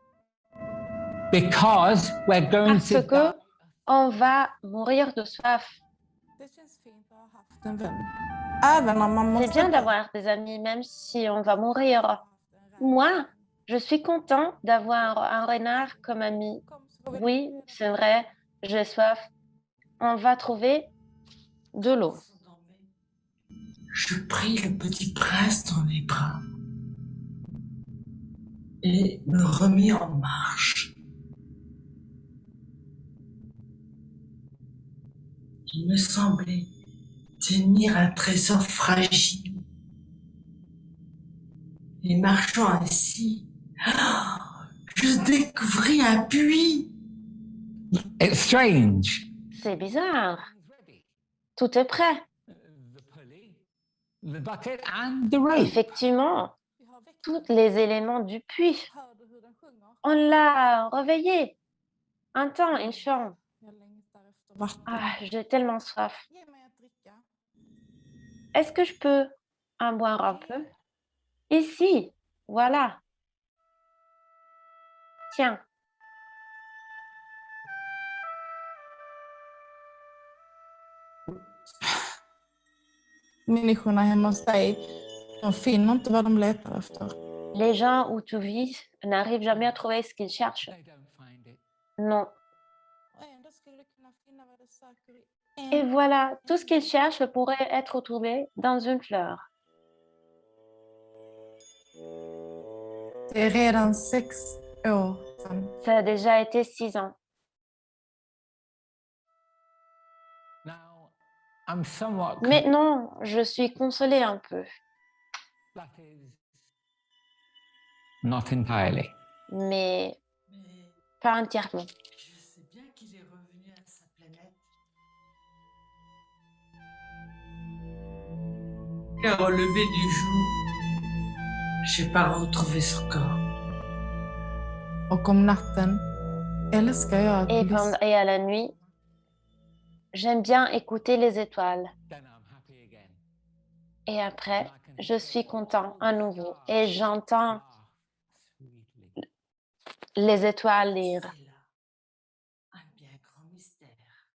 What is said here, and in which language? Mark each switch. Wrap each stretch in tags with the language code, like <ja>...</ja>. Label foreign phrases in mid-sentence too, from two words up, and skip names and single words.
<en>Because we're going</en> <fr>parce</fr> <en>to</en> <fr>que on va mourir de soif.</fr> <sv>Det känns fint att ha haft en vän. Även om man</sv> <fr>C'est</fr> <sv>måste...</sv> <fr>bien d'avoir des amis, même si on va mourir. Moi, je suis content d'avoir un renard comme ami. Oui, c'est vrai, j'ai soif. On va trouver de l'eau. Je pris le petit prince dans mes bras et me remis en marche. Il me semblait tenir un trésor fragile. Et marchant ainsi, je découvris un puits.</fr> <en>It's strange.</en> <fr>C'est bizarre. Tout est prêt.</fr> <en>The pulley, the bucket, and the rope.</en> <fr>Effectivement, tous les éléments du puits. On l'a réveillé. Entends, il chante.</fr> <sv>Jag längtar efter vatten.</sv> <fr>Ah, j'ai tellement soif.</fr> <sv>Ge mig att dricka.</sv> <fr>Est-ce que je peux en boire un peu? Ici, voilà. Tiens,</fr> <sv>Människorna hemma hos dig, de finner inte vad de letar efter.</sv> <fr>les gens où tu vis n'arrivent jamais à trouver ce qu'ils cherchent.</fr> <en>They don't find it.</en> <fr>Non.</fr> <sv>Och ändå skulle du kunna finna vad du söker i</sv> <fr>Et</fr> <sv>en.</sv> <fr>voilà, tout ce qu'ils cherchent pourrait être trouvé dans une fleur.</fr> <sv>Det är redan 6 år sedan.</sv> <fr>Ça a déjà été 6 ans.</fr> <en>Now, I'm somewhat</en> <fr>Maintenant, je suis consolée un peu,</fr> <en>that is not entirely.</en> <fr>mais Mais pas entièrement. je sais bien qu'il est revenu à sa planète. Car au lever du jour, j'ai pas retrouvé son corps.</fr> <sv>Och om natten älskar jag att</sv> <fr>Et à la nuit, j'aime bien écouter les étoiles.</fr> <en>Then I'm happy again.</en> <fr>Et après, je suis content à nouveau et j'entends</fr> <en>Sweetly.</en> <fr>les étoiles lire. C'est là un bien grand mystère.</fr>